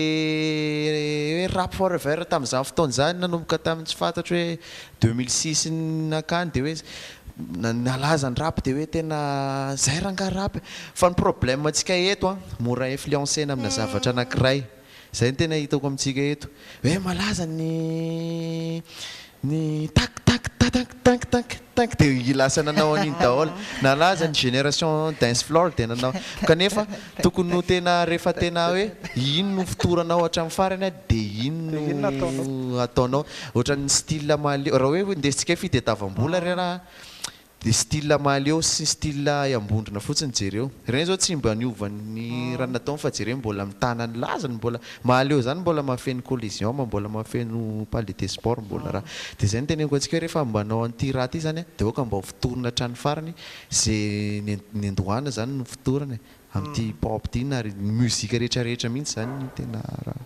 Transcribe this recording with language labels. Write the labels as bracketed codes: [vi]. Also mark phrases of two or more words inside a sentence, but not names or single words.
[mg] hoe [en] rap forever [mg] tamin'izany fotoana zany nanomboka tamin'ny tsy fantatro hoe 2006 nakany dia hoe nalaza ny rap dia hoe tena zay ranga rap fa ny problème antsika eto mora influencena amina zavatra anankiray zay ny tena hitako amintsika eto hoe malaza ny tak tak tak tak tak tak dia lasa nanao an'iny daholo nalaza ny génération [en] dance floor [mg] dia nanao kanefa tokony no tena rehefa tena hoe ino no fotoranao hatramin'ny farany dia ino no ataonao ohatran'ny style maleo raha hoe indesintsika fitadiavam-bola raha dia style maleo sy style ambondrona fotsiny jereo ireny zao tsy mba niovan'ny raha nataony fa jereo mbola mitana ny lazany mbola maleo zany mbola mahafeno collision mbola mahafeno palais des sports mbola raha dia zay ny teneniko antsika hoe rehefa mbanao an'ity raha ty zany dia oka mba ho fotorona hatrany farany zay ny andohana zany no fotorana amin'ity hip-hop ty na muzika rehetrarehetra mihitsy zany ny tena raha